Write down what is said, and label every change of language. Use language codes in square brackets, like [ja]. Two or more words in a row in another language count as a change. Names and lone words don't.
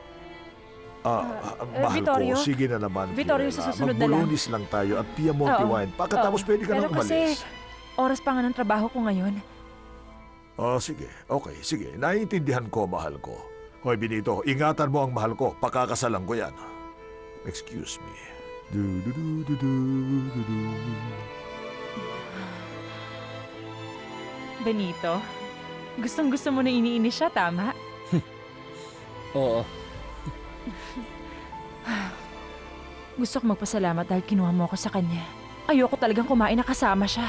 [tl] Mahal Vittorio? ko, sige na naman, Vittorio, Fiorella. sa susunod na lang. Mag-bolognese lang tayo at Piemonte Oo. wine. Pagkatapos Oo. pwede ka Pero nang kasi, umalis. oras pa nga ng trabaho ko ngayon. Sige. Okay, sige. Naiintindihan ko, mahal ko. Hoy, Benito, ingatan mo ang mahal ko. Pakakasalan ko yan. [en] Excuse me. Du-du-du-du-du-du-du. [tl] Benito, gustong-gusto mo na iniinis siya, tama? Oo, Gusto ko magpasalamat dahil kinuha mo ako sa kanya. Ayoko talagang kumain na kasama siya.